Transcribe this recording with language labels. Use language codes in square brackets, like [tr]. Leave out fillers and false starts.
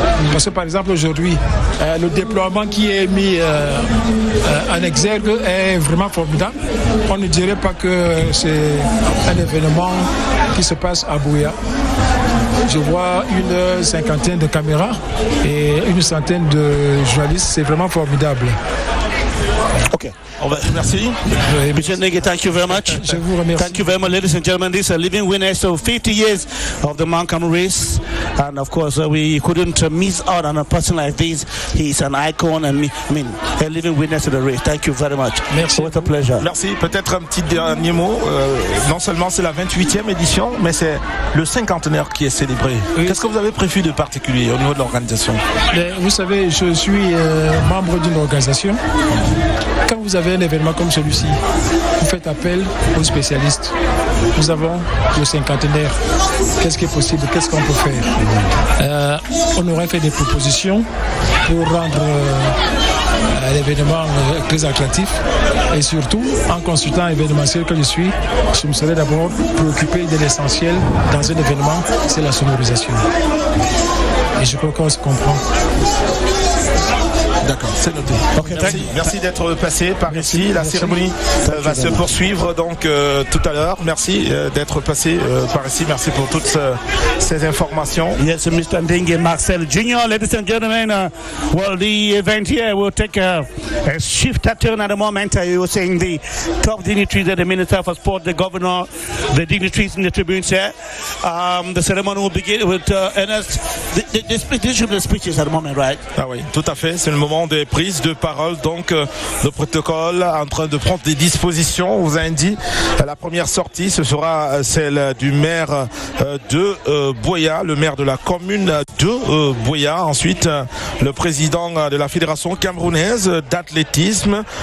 [fr] Parce que par exemple aujourd'hui, le déploiement qui est mis en exergue est vraiment formidable. On ne dirait pas que c'est un événement qui se passe à BUEA. Je vois une cinquantaine de caméras et une centaine de journalistes. C'est vraiment formidable. Ok. Merci. Mr. [en] Nege, thank you very much. [fr] Je vous remercie. [en] Thank you very much, ladies and gentlemen. This is a living witness of 50 years of the Mount Cameroon race. And of course, we couldn't miss out on a person like this. He's an icon and a living witness of the race. Thank you very much. [fr] Merci. [en] What a pleasure. [fr] Merci. Peut-être un petit dernier mot. Non seulement c'est la 28e édition, mais c'est le cinquantenaire qui est célébré. Oui. Qu'est-ce que vous avez prévu de particulier au niveau de l'organisation? Vous savez, je suis membre d'une organisation. Quand vous avez un événement comme celui-ci, vous faites appel aux spécialistes. Nous avons le cinquantenaire. Qu'est-ce qui est possible? Qu'est-ce qu'on peut faire? On aurait fait des propositions pour rendre l'événement très attractif. Et surtout, en consultant l'événementiel que je suis, je me serais d'abord préoccupé de l'essentiel dans un événement, c'est la sonorisation. Et je crois qu'on se comprend. D'accord, c'est noté. Okay, merci d'être passé par ici. La cérémonie va se poursuivre donc tout à l'heure. Merci d'être passé par ici. Merci pour toutes ces informations. [en] Yes, Mr. Ndingue Marcel Jr. Ladies and gentlemen, well, the event here will take a shift turn at the moment. You were saying the top dignitaries, the Minister for Sport, the Governor, the dignitaries in the tribunes here. The ceremony will begin with Ernest. This should be the speeches at the moment, right? [fr] Ah oui, tout à fait. C'est le moment des prises de parole. Donc, le protocole en train de prendre des dispositions. On vous a dit la première sortie, ce sera celle du maire de BUEA, le maire de la commune de BUEA. Ensuite, le président de la fédération camerounaise d'athlétisme.